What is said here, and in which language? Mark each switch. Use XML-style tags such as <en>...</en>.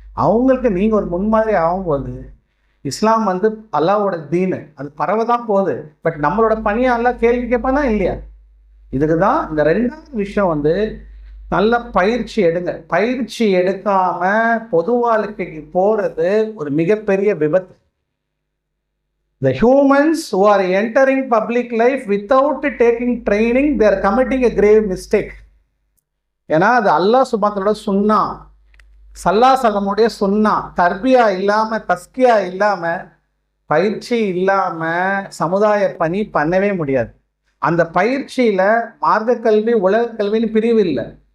<ta>அவங்களுக்கு நீங்கள் ஒரு முன்மாதிரி ஆகும்போது இஸ்லாம் வந்து அல்லாஹ்வோட தீனு, அது பரவதான் போகுது. பட் நம்மளோட பணியை எல்லாம் கேள்வி கேட்பானா இல்லையா? இதுக்கு தான் இந்த 2வது விஷயம் வந்து நல்ல பயிற்சி எடுங்க. பயிற்சி எடுக்காம பொது வாழ்க்கைக்கு போறது ஒரு மிகப்பெரிய விபத்து.</ta> <en>The humans who are entering public life without taking training, they are committing a grave mistake.</en> <ta>ஏன்னா அது அல்லாஹ் சுப்ஹானஹு சுன்னா, ஸல்லல்லாஹு அலைஹி வஸல்லமுடைய சுன்னா. தர்பியா இல்லாம, தஸ்கியா இல்லாம, பயிற்சி இல்லாம சமுதாய பணி பண்ணவே முடியாது. அந்த பயிற்சியில மார்க்க கல்வி, உலக கல்வின்னு பிரிவு இல்லை.</ta>